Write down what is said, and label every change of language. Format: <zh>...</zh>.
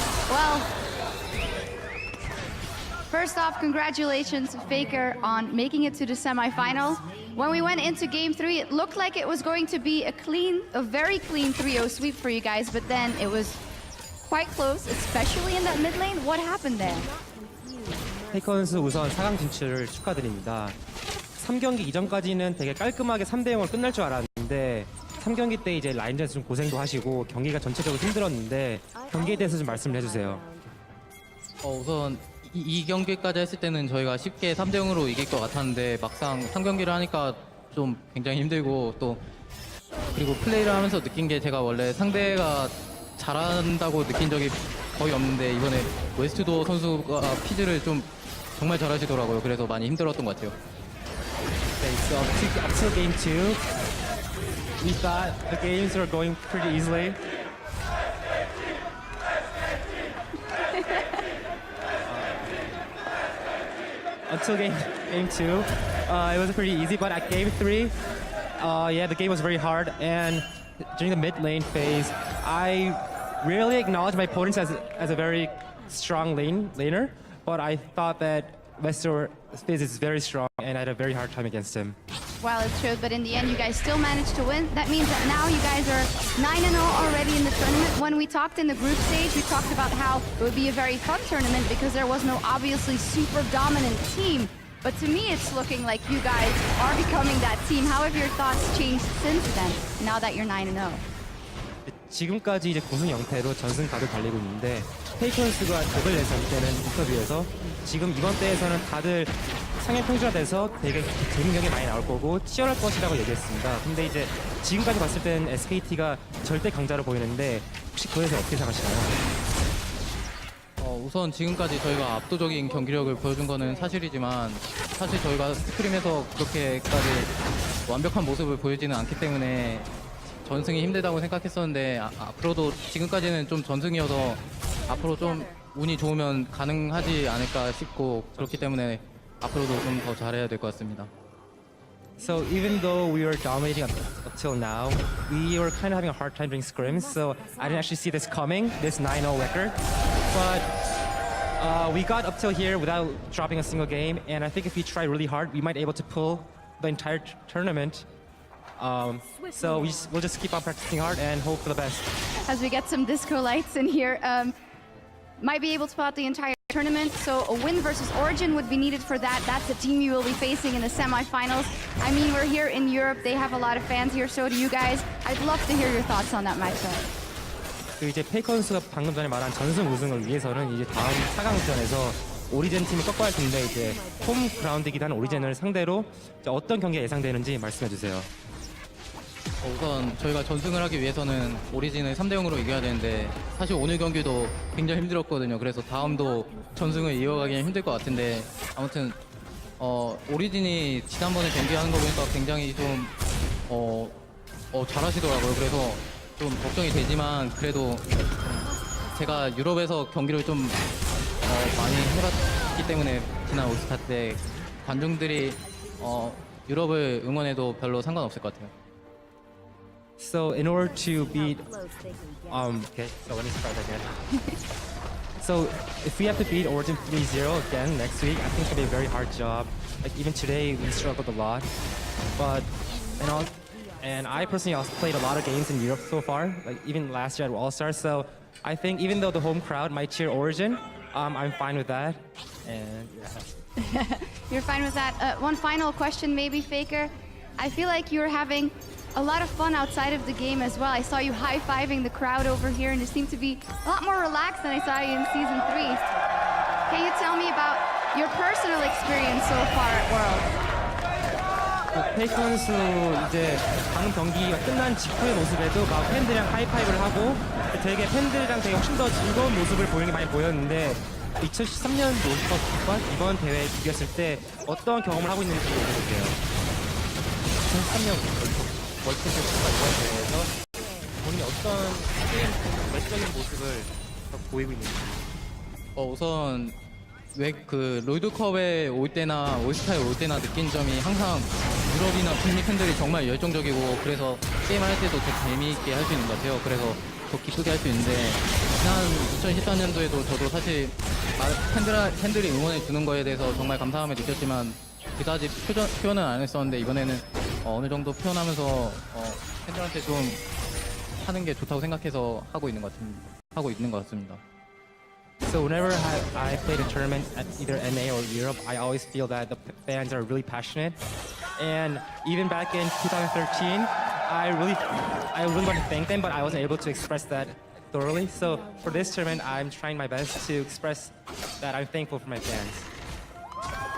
<en>Well, first off, congratulations, Faker, on making it to the semifinal. When we went into Game 3, it looked like it was going to be a very clean 3-0 sweep for you guys, but then it was quite close, especially in that mid lane. What happened there?</en> <ko>페이커 선수 우선 4강 진출을 축하드립니다. 3경기 이전까지는 되게 깔끔하게 3대0으로 끝날 줄 알았는데 3경기 때 이제 라인전에서 좀 고생도 하시고 경기가 전체적으로 힘들었는데 경기에 대해서 좀 말씀을 해주세요. 우선 이 경기까지 했을 때는 저희가 쉽게 3대0으로 이길 것 같았는데 막상 3경기를 하니까 좀 굉장히 힘들고 또 그리고 플레이를 하면서 느낀 게 제가 원래 상대가 잘한다고 느낀 적이 거의 없는데 이번에 웨스트도 선수가 피즈를 좀 정말 잘하시더라고요. 그래서 많이 힘들었던 것 같아요.</ko> <en>Okay, so up to game 2, we thought the games were going pretty easily. Until game 2, it was pretty easy, but at game 3, yeah, the game was very hard, and during the mid lane phase, I rarely acknowledged my opponents as a very strong laner, but I thought that Wester Fizz is very strong, and I had a very hard time against him. Well, it showed, but in the end, you guys still managed to win. That means that now you guys are 9-0 already in the tournament. When we talked in the group stage, we talked about how it would be a very fun tournament because there was no obviously super dominant team. But to me, it's looking like you guys are becoming that team. How have your thoughts changed since then, now that you're 9-0?</en> <ko>지금까지 이제 고승 형태로 전승 각을 달리고 있는데 페이크 선수가 답을 내서 이때는 인터뷰에서 지금 이번 대회에서는 다들 상향 평준화돼서 되게 재밌는 경기 많이 나올 거고 치열할 것이라고 얘기했습니다. 근데 이제 지금까지 봤을 때는 SKT가 절대 강자로 보이는데 혹시 그에 대해서 어떻게 생각하시나요? 우선 지금까지 저희가 압도적인 경기력을 보여준 거는 사실이지만 사실 저희가 스크림에서 그렇게까지 완벽한 모습을 보이지는 않기 때문에 전승이 힘들다고 생각했었는데 앞으로도 지금까지는 좀 전승이어서 앞으로 좀 운이 좋으면 가능하지 않을까 싶고 그렇기 때문에 앞으로도 좀 더 잘해야 될 것 같습니다.</ko> <en>So even though we were dominating up till now, we were kind of having a hard time doing scrims. So I didn't actually see this coming, this 9-0 record. But we got up till here without dropping a single game. And I think if we try really hard, we might be able to pull the entire tournament. So we'll just keep on practicing hard and hope for the best. As we get some disco lights in here, might be able to pull out the entire tournament. So a win versus Origin would be needed for that. That's the team you will be facing in the semifinals. I mean, we're here in Europe. They have a lot of fans here. So do you guys. I'd love to hear your thoughts on that matchup.</en> <ko>그 이제 페이커 선수가 방금 전에 말한 전승 우승을 위해서는 이제 다음 4강전에서 오리진 팀이 꺾어야 할 텐데 이제 홈 그라운드이기도 한 오리진을 상대로 이제 어떤 경기가 예상되는지 말씀해 주세요. 우선 저희가 전승을 하기 위해서는 오리진을 3대0으로 이겨야 되는데 사실 오늘 경기도 굉장히 힘들었거든요. 그래서 다음도 전승을 이어가기는 힘들 것 같은데 아무튼 오리진이 지난번에 경기하는 거 보니까 굉장히 좀 잘하시더라고요. 그래서 좀 걱정이 되지만 그래도 제가 유럽에서 경기를 좀 많이 해봤기 때문에 지난 올스타 때 관중들이 유럽을 응원해도 별로 상관없을 것 같아요.</ko> <en>So in order to beat, okay, so let me start again. So if we have to beat Origin 3-0 again next week, I think it's gonna be a very hard job. Like even today, we struggled a lot, but and I personally also played a lot of games in Europe so far, like even last year at All Stars. So I think even though the home crowd might cheer Origin, I'm fine with that. And yeah. You're fine with that. One final question, maybe, Faker. I feel like you're having a lot of fun outside of the game as well. I saw you high-fiving the crowd over here, and you seem to be a lot more relaxed than I saw you in Season 3. Can you tell me about your personal experience so far at Worlds?</en> <ko>페이크 선수 이제 방금 경기가 끝난 직후의 모습에도 막 팬들이랑 하이파이브를 하고 되게 팬들이랑 되게 훨씬 더 즐거운 모습을 보이는 게 많이 보였는데 2013년 롤컵과 이번 대회에 비교했을 때 어떤 경험을 하고 있는지 물어볼게요. 2013년 월드컵과 이번 대회에서 본인이 어떤 게임 외적인 모습을 보이고 있는지. 우선 왜 그 롤드컵에 올 때나 올스타에 올 때나 느낀 점이 항상 유럽이나 북미 팬들이 정말 열정적이고 그래서 게임을 할 때도 더 재미있게 할 수 있는 것 같아요. 그래서 더 기쁘게 할 수 있는데 지난 2014년도에도 저도 사실 팬들이 응원해 주는 거에 대해서 정말 감사함을 느꼈지만 그다지 표현은 안 했었는데 이번에는 어느 정도 표현하면서 팬들한테 좀 하는 게 좋다고 생각해서 하고 있는 것 같습니다.</ko> <en>So whenever I played a tournament at either NA or Europe, I always feel that the fans are really passionate. And even back in 2013, I really want to thank them, but I wasn't able to express that thoroughly. So for this tournament, I'm trying my best to express that I'm thankful for my fans.</en>